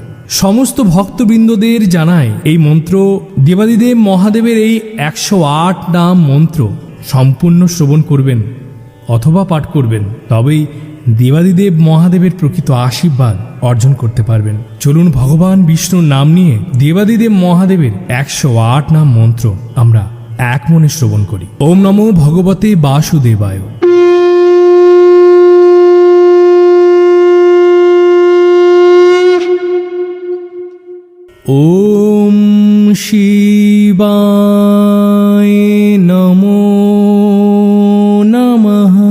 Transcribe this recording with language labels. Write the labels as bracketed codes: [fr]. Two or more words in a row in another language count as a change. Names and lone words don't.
[bn] সমস্ত ভক্তবৃন্দদের জানায়, এই মন্ত্র দেবাদিদেব মহাদেবের এই 108 নাম মন্ত্র সম্পূর্ণ শ্রবণ করবেন অথবা পাঠ করবেন, তবেই দেবাদিদেব মহাদেবের প্রকৃত আশীর্বাদ অর্জন করতে পারবেন। চলুন ভগবান বিষ্ণুর নাম নিয়ে দেবাদিদেব মহাদেবের 108 নাম মন্ত্র আমরা এক মনে শ্রবণ করি। [sa] ওম নমো ভগবতে বাসুদেবায়। ওম শিবায় নমো নমঃ।